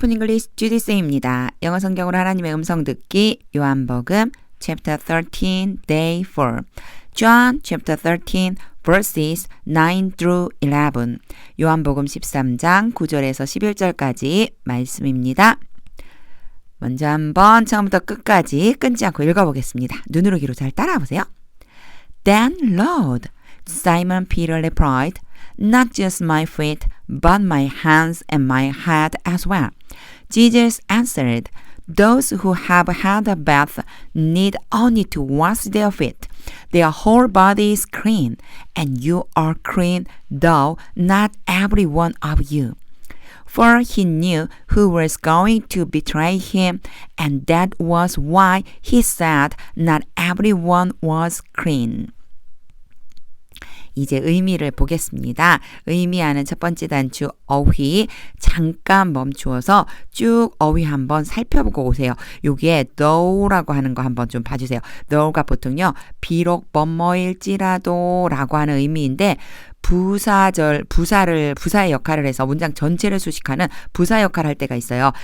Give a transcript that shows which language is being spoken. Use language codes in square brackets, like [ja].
[ko] 오픈 잉글리시 주디쌤입니다. 영어 성경으로 하나님의 음성 듣기 요한복음 [en] chapter 13 day 4 John chapter 13 verses 9 through 11 [ko] 요한복음 13장 9절에서 11절까지 말씀입니다. 먼저 한번 처음부터 끝까지 끊지 않고 읽어보겠습니다. 눈으로 귀로 잘 따라보세요. [en] Then Lord, Simon Peter replied, Not just my feet, but my hands and my head as well. Jesus answered, Those who have had a bath need only to wash their feet. Their whole body is clean, and you are clean, though not every one of you. For he knew who was going to betray him, and that was why he said not everyone was clean. [ko] 이제 의미를 보겠습니다. 의미하는 첫 번째 단추 어휘 잠깐 멈추어서 쭉 어휘 한번 살펴보고 오세요. 여기에 though라고 하는 거 한번 좀 봐주세요. though가 보통요. 비록 뭐뭐일지라도 라고 하는 의미인데 부사의 역할을 해서 문장 전체를 수식하는 부사 역할을 할 때가 있어요.